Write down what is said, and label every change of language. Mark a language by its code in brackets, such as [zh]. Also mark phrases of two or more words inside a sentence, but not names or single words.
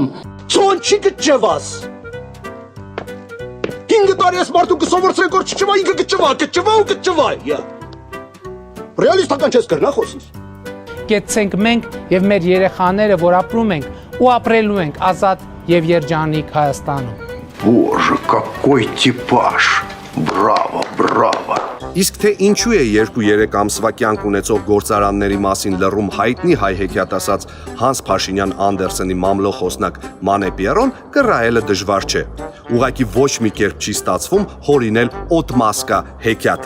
[hy] Ցոն չի կճվաս։ 5 տարի ես մարդու կսովորեցրեք որ չճվա, ինքը կճվա։ Ռեալիստական չես կրնա խոսից։ Կեցենք մենք եւ մեր երեխաները, որ ապրում ենք ու ապրելու ենք ազատ եւ երջանիկ Հայաստանում։ [ru] Боже, какой типаж! Браво, браво! [hy] Իսկ թե ինչու է 2-3 ամսվա կյանք ունեցող գործարանների մասին լռում հայտնի հայ հեքիաթասաց Հանս Փաշինյան Անդերսենի մամլոխոսնակ Մանե Պիերոն, կռահելը դժվար չէ։ Ուղղակի ոչ մի կերպ չի ստացվում հորինել Օտմասկա հեքիաթը։